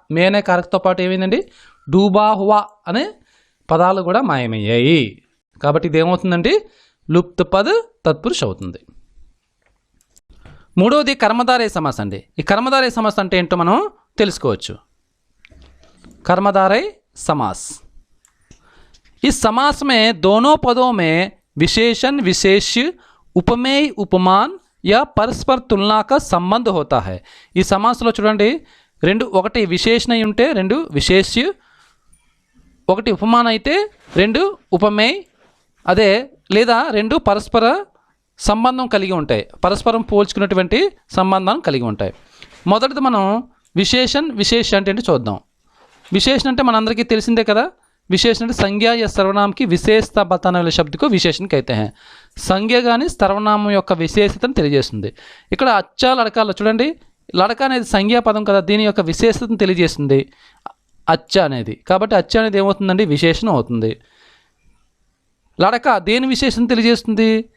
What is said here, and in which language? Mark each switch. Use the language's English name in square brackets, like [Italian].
[Telugu] మే అనే కారకతో పాటు ఏమైందండి? [Hindi] డూబా హువా [Telugu] అనే పదాలు కూడా మాయమయ్యాయి. కాబట్టి ఇది ఏమవుతుందండి? లుప్త్ పద్ తత్పురుష అవుతుంది. మూడవది కర్మధారయ సమాస్ అండి. ఈ కర్మధారయ సమాస్ అంటే ఏంటో మనం తెలుసుకోవచ్చు. [Hindi] कर्मधारय समास. इस समास में दोनों पदों में विशेषण विशेष्य उपमेय उपमान या परस्पर तुलना का संबंध होता है. [Telugu] ఈ సమాసంలో చూడండి, ఒకటి విశేషణ ఉంటే రెండు విశేష్య, ఒకటి ఉపమానం అయితే రెండు ఉపమేయ, అదే లేదా రెండు పరస్పర సంబంధం కలిగి ఉంటాయి, పరస్పరం పోల్చుకున్నటువంటి సంబంధం కలిగి ఉంటాయి. మొదటిది మనం విశేష అంటే ఏంటి చూద్దాం. विशेषण అంటే మనందరికీ తెలిసిందే కదా. [Hindi] विशेषण [Telugu] అంటే [Hindi] संज्ञा या सर्वनाम की विशेषता बताने वाले शब्द को विशेषण कहते हैं. [Telugu] సంజ్ఞ కానీ సర్వనామం యొక్క విశేషతను తెలియజేస్తుంది. ఇక్కడ అచ్చ లడకాల్లో చూడండి, లడక అనేది సంజ్ఞా పదం కదా, దీని యొక్క విశేషతను తెలియజేస్తుంది అచ్చ అనేది. కాబట్టి అచ్చ అనేది ఏమవుతుందండి? విశేషణం అవుతుంది. లడక దేని విశేషం తెలియజేస్తుంది?